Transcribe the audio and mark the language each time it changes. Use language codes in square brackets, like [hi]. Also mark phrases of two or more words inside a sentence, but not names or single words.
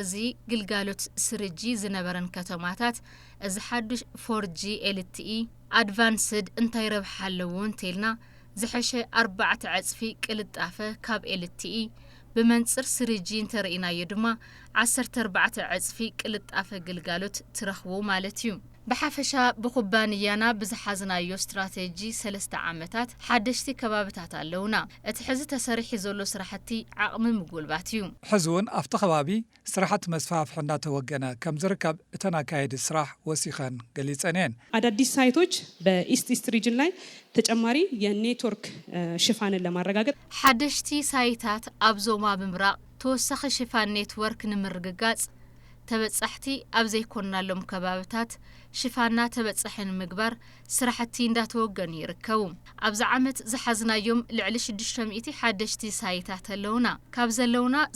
[ti] እዚ ግልጋሎት ስርጂ ዝነበረን ከተማታት እዚ ሓዱሽ 4G [en] LTE Advanced [ti] እንታይ ረብሓ ኣለዎ እንተኢልና ዝሐሸ 4 ዕጽፊ ቅልጣፈ ካብ LTE ብመንጽር ስርጂ እንተርኢናዮ ድማ 14 ዕጽፊ ቅልጣፈ ግልጋሎት ትረኽቡ ማለት እዩ። ብሓፈሻ ብኩባንያና ብዝሓዝናዮ ስትራቴጂ 3 ዓመታት ሓደሽቲ ከባቢታት ኣለውና። እቲ ሕዚ ተሰሪሒ ዘሎ ስራሕቲ ዓቕሚ ምጉልባት እዩ። ሕዝውን ኣብቲ ከባቢ ስራሕቲ መስፋፍሒ እንዳተወገነ ከም ዝርከብ እተን ኣካይዲ ስራሕ ወሲኸን ገሊፀን እየን። [am] አዳዲስ ሳይቶች በኢስት ሪጅን ላይ ተጨማሪ የኔትወርክ ሽፋንን ለማረጋገጥ [ti] ሓደሽቲ ሳይታት ኣብ ዞማ ብምራቕ ተወሳኺ ሽፋን ኔትወርክ ንምርግጋጽ ተበጻሕቲ ኣብ ዘይኮናሎም ከባቢታት ሽፋና ተበጻሕን ምግባር ስራሕቲ እንዳተወገኑ ይርከቡ። ኣብዚ ዓመት ዝሓዝናዮም ልዕሊ 600 ሓደሽቲ ሳይታት ኣለውና። ካብ ዘለውና